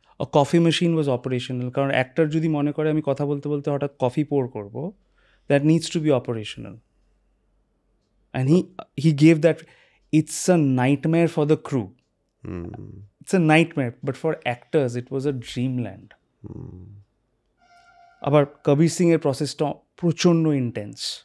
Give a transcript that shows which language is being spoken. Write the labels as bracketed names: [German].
[English] a coffee machine was operational, [Bangla] কারণ actor যদি মনে করে আমি কথা বলতে বলতে হঠাৎ কফি পোর করবো, [English] that needs to be operational. And he gave that. It's a nightmare for the crew. It's a nightmare, but for actors it was a dreamland. [Bangla] আবার কবির সিং এর প্রসেসটা প্রচণ্ড ইন্টেন্স।